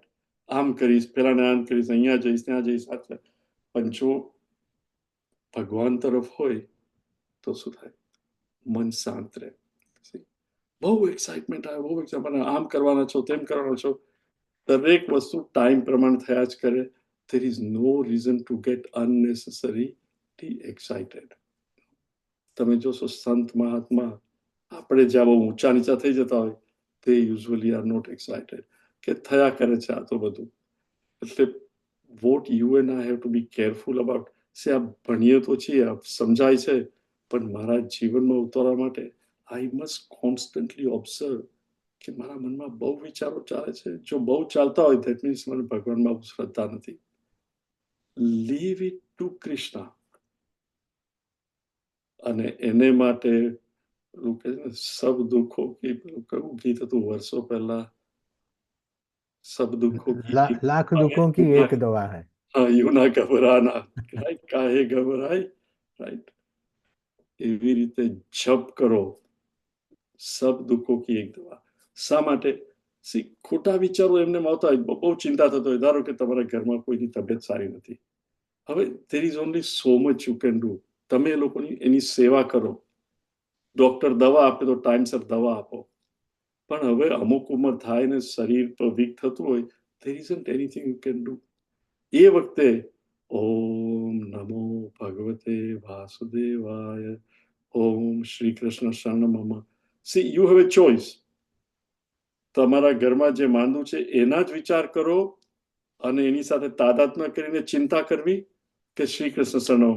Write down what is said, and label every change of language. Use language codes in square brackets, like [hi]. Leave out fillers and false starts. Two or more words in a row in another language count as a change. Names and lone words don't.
[gu] આમ કરીશ, પેલાને આમ કરીશ, અહીંયા જઈશ, ત્યાં જઈશ. પણ જો ભગવાન તરફ હોય તો શું થાય? મન શાંત રહે. બહુ એક્સાઇટમેન્ટ આવે, બહુ એક્સાઇટમેન્ટ, આમ કરવાના છો, તેમ કરવાના છો. દરેક વસ્તુ ટાઈમ પ્રમાણે થયા જ કરે. [en] there is no reason to get unnecessarily excited. [gu] તમે જોશો સંત મહાત્મા, આપણે જ્યાં બહુ ઊંચા નીચા થઈ જતા હોય, તે [en] usually are not excited, [gu] કે થયા કરે છે આ તો બધું. [en] એટલે what you and I have to be careful about. [gu] સે આ ભણીએ તો છીએ, આ સમજાય છે, પણ મારા જીવનમાં ઉતારવા માટે [en] I must constantly observe [gu] કે મારા મનમાં બહુ વિચારો ચાલે છે. જો બહુ ચાલતા હોય, [en] that means [gu] મને ભગવાનમાં શ્રદ્ધા નથી. [en] leave it to Krishna. [gu] અને એને માટે પેલું કહે છે ને, [hi] सब दुखों की, [gu] પેલું કયું ગીત હતું વર્ષો પહેલા, [hi] सब दुखों की लाख दुखों की एक दवा है. हाँ, यूं ना घबराना, રાઈટ, काहे घबराय, રાઈટ, [gu] એવી રીતે જપ કરો, [hi] सब दुखों की एक दवा. [gu] શા માટે? ખોટા વિચારો એમને આવતા હોય, બહુ ચિંતા થતો હોય, ધારો કે તમારા ઘરમાં કોઈની તબિયત સારી નથી, હવે [en] there is only so much you can do. [gu] તમે એ લોકોની એની સેવા કરો, ડોક્ટર દવા આપે તો ટાઈમસર દવા આપો, પણ હવે અમુક ઉંમર થાય ને શરીર પર વીક થતું હોય, [en] there isn't anything you can do. [gu] એ વખતે [sa] ओम नमो भगवते वासुदेवाय, ओम श्री कृष्ण शरणमम. [en] see you have a choice. [gu] તમારા ઘરમાં જે માંદું છે એના જ વિચાર કરો અને એની સાથે તાદાત્મ્ય કરીને ચિંતા કરવી કે [sa] श्री कृष्ण शरणमम.